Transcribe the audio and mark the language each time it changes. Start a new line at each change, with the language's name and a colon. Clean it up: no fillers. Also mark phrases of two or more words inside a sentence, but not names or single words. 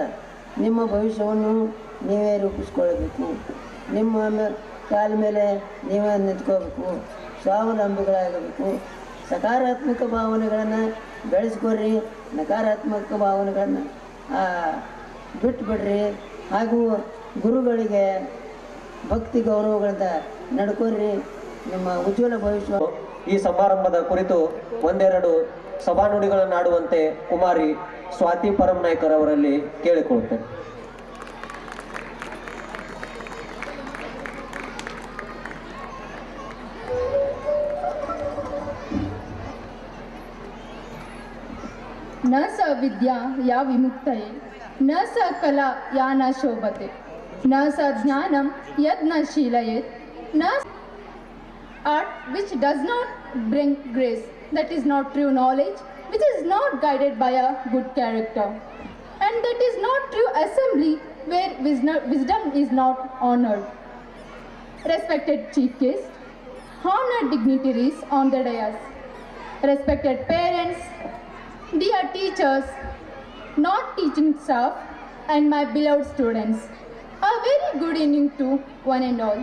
Kannada: ನಿಮ್ಮ ಭವಿಷ್ಯವನ್ನು ನೀವೇ ರೂಪಿಸ್ಕೊಳ್ಬೇಕು, ನಿಮ್ಮ ಕಾಲ ಮೇಲೆ ನೀವೇ ನಿಂತ್ಕೋಬೇಕು, ಸ್ವಾವಲಂಬಿಗಳಾಗಬೇಕು, ಸಕಾರಾತ್ಮಕ ಭಾವನೆಗಳನ್ನು ಬೆಳೆಸ್ಕೊಡ್ರಿ, ನಕಾರಾತ್ಮಕ ಭಾವನೆಗಳನ್ನು ಬಿಟ್ಟುಬಿಡ್ರಿ. ಹಾಗೂ ಗುರುಗಳಿಗೆ ಭಕ್ತಿ ಗೌರವಗಳಿಂದ ನಡ್ಕೊರ್ರಿ. ನಿಮ್ಮ ಉಜ್ವಲ ಭವಿಷ್ಯ. ಈ ಸಮಾರಂಭದ ಕುರಿತು ಒಂದೆರಡು ಸಭಾನುಡಿಗಳನ್ನಾಡುವಂತೆ ಕುಮಾರಿ ಸ್ವಾತಿ ಪರಮನಾಯ್ಕರ್ ಅವರಲ್ಲಿ ಕೇಳಿಕೊಳ್ಳುತ್ತೇನೆ.
Sanskrit: न स विद्या या विमुक्तये, न स कला या न शोभते, न स ज्ञानं यद् न शीलयेत्, न
English: art which does not bring grace, that is not true knowledge, which is not guided by a good character, and that is not true assembly where wisdom is not honored. Respected chief guest, honored dignitaries on the dais, respected parents, dear teachers, not teaching staff, and my beloved students, a very good evening to one and all.